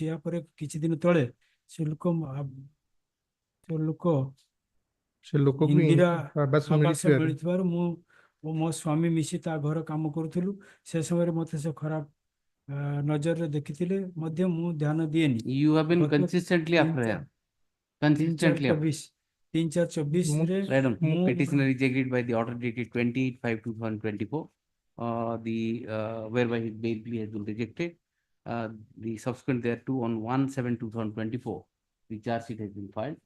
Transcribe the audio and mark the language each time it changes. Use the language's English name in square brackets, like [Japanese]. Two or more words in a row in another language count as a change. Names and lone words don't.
[Odia] ଏହାପରେ କିଛି ଦିନ ତଳେ ସେ ଲୋକ ଇନ୍ଦିରା ଆବାସ ମିଳିଥିବାରୁ ମୁଁ ଓ ମୋ ସ୍ୱାମୀ ମିଶି ତା ଘର କାମ କରୁଥିଲୁ। ସେ ସମୟରେ ମୋତେ ସେ ଖରାପ ନଜରରେ ଦେଖିଥିଲେ ମଧ୍ୟ ମୁଁ ଧ୍ୟାନ ଦିଏନି। [English] You have been consistently after her. Consistently. 3/4/24 Right on. Petitioner is agreed by the order dated 28/5/2024. Whereby his bail plea has been rejected. The subsequent thereto on 1/7/2024, the charge sheet has been filed.